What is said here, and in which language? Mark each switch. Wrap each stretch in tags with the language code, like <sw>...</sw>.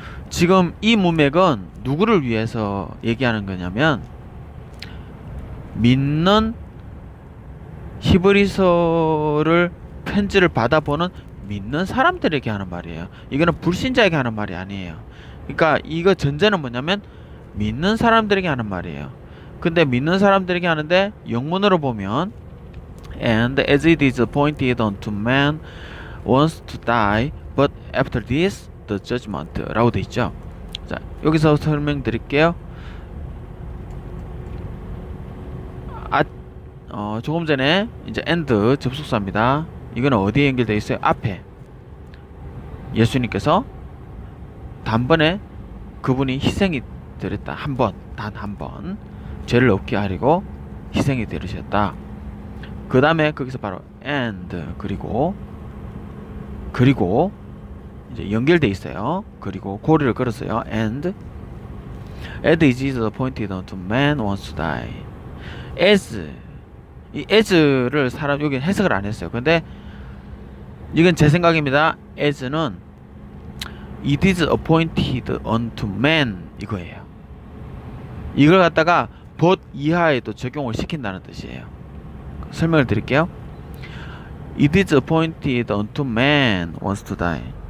<ko>지금 이 문맥은 누구를 위해서 얘기하는 거냐면 믿는 히브리서를 편지를 받아보는 믿는 사람들에게 하는 말이에요. 이거는 불신자에게 하는 말이 아니에요. 그러니까 이거 전제는 뭐냐면 믿는 사람들에게 하는 말이에요. 근데 믿는 사람들에게 하는데 영문으로 보면</ko> <en>And as it is appointed unto man once to die, but after this the judgment</en> <ko>라고 돼 있죠. 자, 여기서 설명드릴게요. 조금 전에 이제 and 접속사입니다. 이거는 어디에 연결되어 있어요? 앞에 예수님께서 단번에 그분이 희생이 되었다. 한 번, 단 한 번 죄를 없게 하려고 희생이 되으셨다. 그 다음에 거기서 바로 and 그리고 이제 연결돼 있어요. 그리고 고리를 걸었어요.</ko> <en>and is appointed unto man once to die.</en> <ko>as, 이 as를 사람 여기 해석을 안 했어요. 근데 이건 제 생각입니다.</ko> <en>as는 it is appointed unto man</en> <ko>이거예요. 이걸 갖다가 but 이하에도 적용을 시킨다는 뜻이에요. 설명을 드릴게요.</ko> <en>It is appointed unto man once to die.</en>